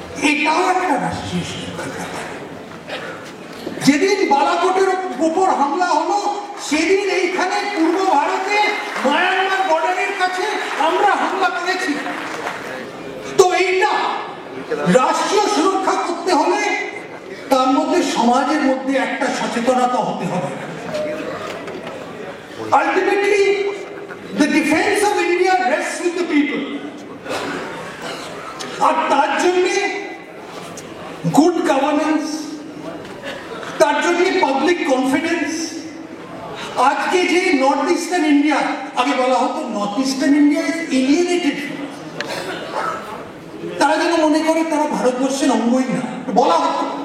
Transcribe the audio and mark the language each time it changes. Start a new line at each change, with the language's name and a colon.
Bangla: এটাও একটা রাষ্ট্রীয় সুরক্ষার ব্যাপার। যেদিন বালাকোটের উপর হামলা হলো, সেদিন এইখানে পূর্ব ভারতে মায়ানমার বর্ডারের কাছে আমরা হামলা করেছি। তো এইটা রাষ্ট্রীয় সুরক্ষা করতে হলে তার মধ্যে সমাজের মধ্যে একটা সচেতনতা হতে হবে।
English: Ultimately, the defense of India rests with the people.
Bangla: আর তার জন্যে গুড গভর্নেন্স, তার জন্য পাবলিক কনফিডেন্স। আজকে যে নর্থ ইস্টার্ন ইন্ডিয়া, আগে বলা হতো
English: north eastern India is alienated,
Bangla: তারা যেন মনে করে তারা ভারতবর্ষের অঙ্গই না, বলা হতো।